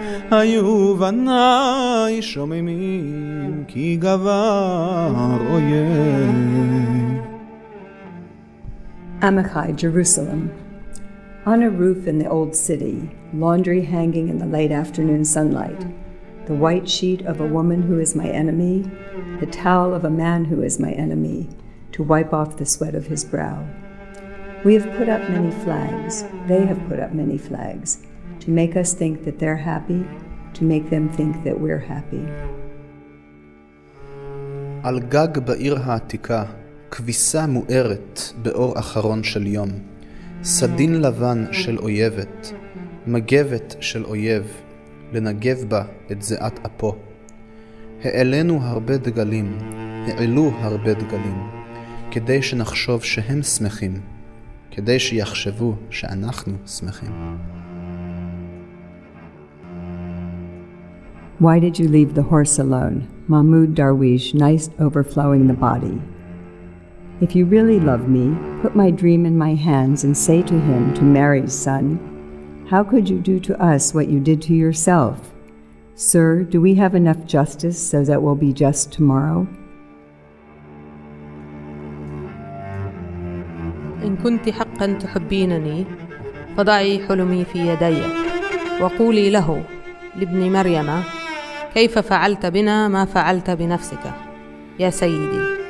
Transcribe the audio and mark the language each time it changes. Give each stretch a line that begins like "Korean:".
Hebrew: היו בניי שוממים, כי גבר אויב.
English: Amachai, Jerusalem. On a roof in the old city, laundry hanging in the late afternoon sunlight, the white sheet of a woman who is my enemy, the towel of a man who is my enemy, to wipe off the sweat of his brow. We have put up many flags, they have put up many flags, to make us think that they're happy, to make them think that we're happy.
Hebrew: על גג בעיר העתיקה, כביסה מוארת באור אחרון של יום. סדין לבן של אויבת, מגבת של אויב, לנגב בה את זיעת אפו. העלינו הרבה דגלים, העלו הרבה דגלים, כדי שנחשוב שהם שמחים, כדי שיחשבו שאנחנו שמחים.
English: Why did you leave the horse alone? Mahmud Darwish, nice overflowing the body. If you really love me, put my dream in my hands and say to him, to Mary's son, how could you do to us what you did to yourself? Sir, do we have enough justice so that we'll be just tomorrow?
Arabic: إن كنت حقا تحبينني فضعي حلمي في يدي وقولي له لابن مريم كيف فعلت بنا ما فعلت بنفسك يا سيدي.